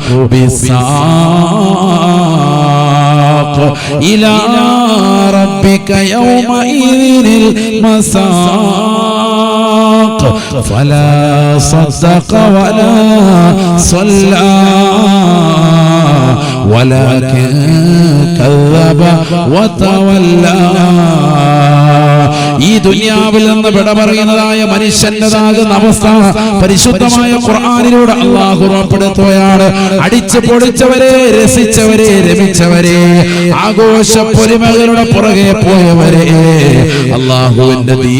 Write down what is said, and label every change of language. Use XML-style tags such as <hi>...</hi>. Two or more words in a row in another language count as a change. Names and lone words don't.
<ar>بالساق إلى ربك يومئذ المساق فلا صدق ولا صلى ولكن كذب وتولى.</ar> <ml>ഈ ദുനിയാവിൽ നിന്ന് വിട പറയുന്നതായ മനുഷ്യന്റേതാകുന്ന അവസ്ഥ പരിശുദ്ധമായ ഖുർആനിലൂടെ അല്ലാഹു ഉറപ്പെടുത്തുകയാണ്. അടിച്ചു പൊളിച്ചവരെ, രസിച്ചവരെ, രമിച്ചവരെ, ആഘോഷ പൊലിമകളുടെ പുറകെ പോയവരെ, അല്ലാഹുവിന്റെ ദീൻ</ml>